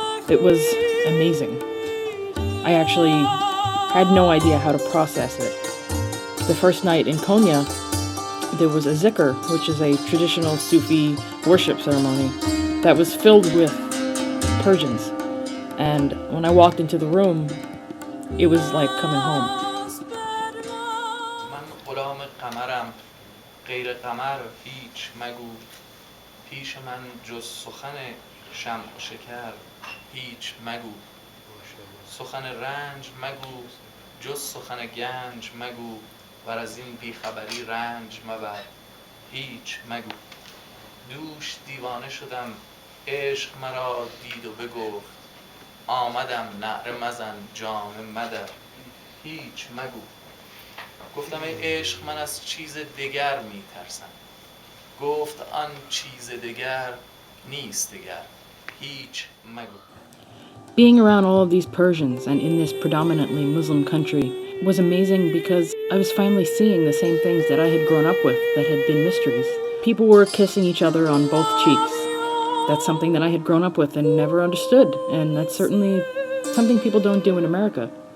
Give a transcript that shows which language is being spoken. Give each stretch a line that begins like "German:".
English: It was amazing. I actually had no idea how to process it. The first night in Konya, there was a zikr, which is a traditional Sufi worship ceremony that was filled with Persians. And when I walked into the room, it was like coming home.
Persian: من غلام قمرم غیر قمر هیچ مگو پیش من جز سخن شمع و شکر هیچ مگو سخن رنج مگو جز سخن گنج مگو ور از این بیخبری رنج مبر هیچ مگو. دوش دیوانه شدم، عشق مرا دید و بگفت، آمدم نعره مزن جام مدر، هیچ مگو. گفتم ای عشق من از چیز دگر می ترسم. گفت آن چیز دگر نیست دگر، هیچ مگو.
English: Being around all of these Persians and in this predominantly Muslim country was amazing because I was finally seeing the same things that I had grown up with that had been mysteries. People were kissing each other on both cheeks. That's something that I had grown up with and never understood, and that's certainly something people don't do in America.